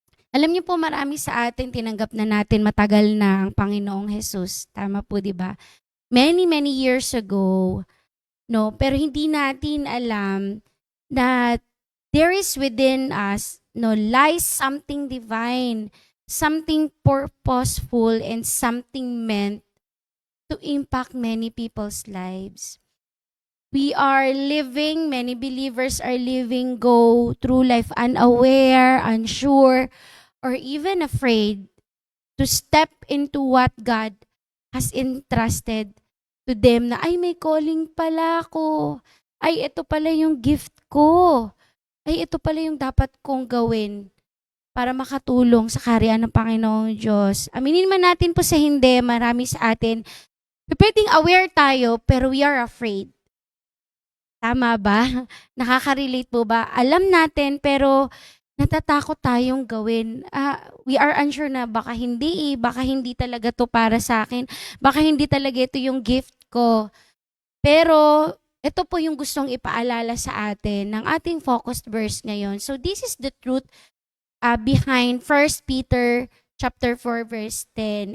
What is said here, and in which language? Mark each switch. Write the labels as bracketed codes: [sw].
[tl] Alam niyo po, marami sa atin tinanggap na natin matagal na ang Panginoong Jesus. Tama po, di ba? [en] Many, many years ago, [tl] no? Pero hindi natin alam [en] that there is within us, no, lies something divine, something purposeful, and something meant to impact many people's lives. We are living, many believers are living, go through life unaware, unsure, or even afraid to step into what God has entrusted to them [tl] na, ay, may calling pala ako. Ay, ito pala yung gift ko. Ay, ito pala yung dapat kong gawin para makatulong sa kaharian ng Panginoong Diyos. Aminin man natin po sa hindi, marami sa atin, pwedeng aware tayo, pero [en] we are afraid. [tl] Tama ba? Nakaka-relate po ba? Alam natin, pero natatakot tayong gawin. [en] We are unsure [tl] na baka hindi talaga to para sa akin. Baka hindi talaga ito yung gift ko. Pero ito po yung gustong ipaalala sa atin ng ating focused verse ngayon. [en] So this is the truth behind 1 Peter chapter 4 verse 10.